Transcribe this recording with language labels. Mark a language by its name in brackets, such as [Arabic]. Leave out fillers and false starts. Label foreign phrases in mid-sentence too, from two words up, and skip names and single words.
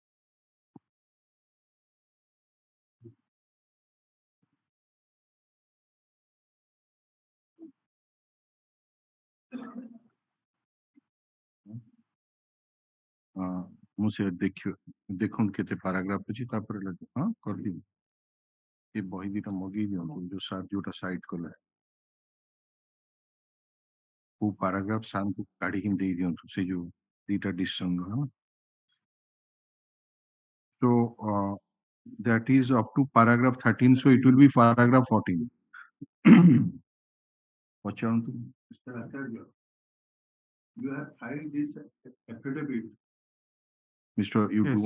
[Odia] ମୁଁ ସେ ଦେଖନ୍ତୁ କେତେ ପାରାଗ୍ରାଫ ଅଛି ତାପରେ ହଁ କରିଦେବି ଏ ବହି ଦିଟା ମଗେଇ ଦିଅନ୍ତୁ ଯୋଉ ସାର୍ ଯୋଉଟା ସାଇଟ୍ କଲେ କୋଉ ପାରାଗ୍ରାଫ ସାର୍ଙ୍କୁ କାଢିକି ଦେଇ ଦିଅନ୍ତୁ ସେ ଯୋଉ ଦିଟା ଡିସିସନ ହଁ [English] so that is up to paragraph 13 so it will be paragraph 14 [Odia] ପଚାରନ୍ତୁ [English] Mr. Acharya, you have filed this affidavit. Mr. You do